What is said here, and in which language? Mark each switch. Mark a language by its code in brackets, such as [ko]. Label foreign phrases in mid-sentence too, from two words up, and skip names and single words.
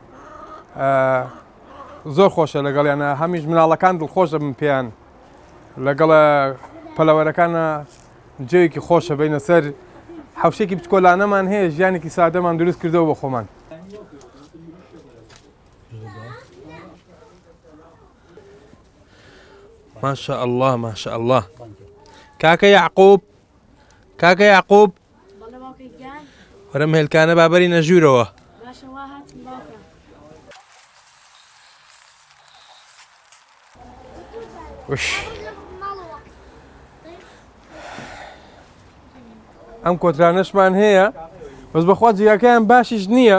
[ckb] زۆر خۆشە لەگەڵیانە هەمیش مناڵەکان دڵخۆشە بم پێیان لەگەڵ پەلەوەرەکانە جێوێکی خۆشە بینە سەر حەوشێکی بچکۆلانەمان هەیە ژیانێکی سادەمان دروست کردەوە بۆ خۆمان [ar] ما شاء الله ما شاء الله. [ckb] كاكا يعقوب كاكا يعقوب ورم هلكانە بابەری نەژوورەوە. ئەم کۆترانەشمان هەیە بەس بەخوا جیاکەیان باشیش نییە.